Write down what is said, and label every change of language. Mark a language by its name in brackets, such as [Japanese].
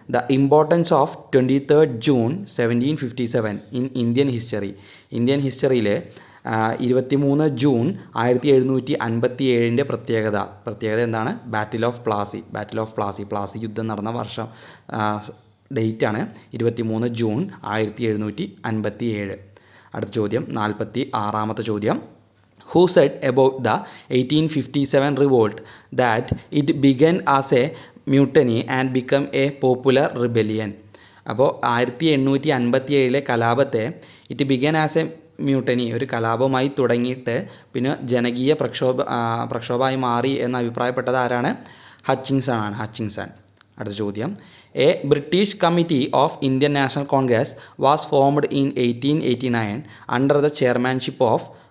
[English] the importance of 23rd June 1757 in Indian ഹിസ്റ്ററിയിൽ [Malayalam] 23 June 1757 പ്രത്യേകത എന്താണ്? ബാറ്റിൽ ഓഫ് പ്ലാസി യുദ്ധം നടന്ന വർഷം, ഡേറ്റാണ് 23 ജൂൺ 1757. അടുത്ത ചോദ്യം 46ാമത്തെ ചോദ്യം. [English] Who said about the 1857 revolt that it began as a mutiny and became a popular rebellion? [Malayalam] അപ്പോൾ 1857 കലാപത്തെ [English] it began as a mutiny, [Malayalam] ഒരു കലാപമായി തുടങ്ങിയിട്ട് പിന്നെ ജനകീയ പ്രക്ഷോഭമായി മാറി എന്ന് അഭിപ്രായപ്പെട്ടത് ആരാണ്? [English] Hutchinson. [Malayalam] അടുത്ത ചോദ്യം. [English] a British committee of Indian National Congress was formed in 1889 under the chairmanship of